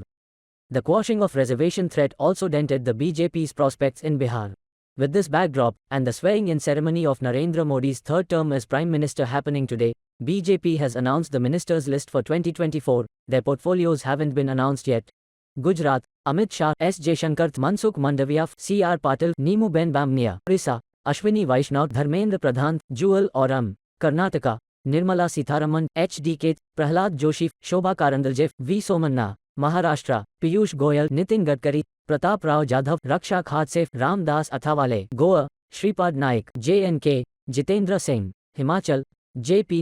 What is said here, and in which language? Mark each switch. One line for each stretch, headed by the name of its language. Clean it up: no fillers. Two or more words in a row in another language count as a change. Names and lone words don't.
English: The quashing of reservation threat also dented the BJP's prospects in Bihar. With this backdrop, and the swearing-in ceremony of Narendra Modi's third term as Prime Minister happening today, BJP has announced the ministers' list for 2024. Their portfolios haven't been announced yet. Gujarat, Amit Shah, S. Jaishankar, Mansukh Mandavia, C. R. Patil, Neemu Ben Bamnia, Orissa, Ashwini Vaishnaw, Dharmendra Pradhan, Jewel Oram, Karnataka, Nirmala Sitharaman, H.D.K., Prahlad Joshi, Shobha Karandalje, V. Somanna, Maharashtra, Piyush Goyal, Nitin Gadkari, Pratap Rao Jadhav, Raksha Khadse, Ram Das Athawale, Goa, Shripad Naik, J.N.K., Jitendra Singh, Himachal, J.P.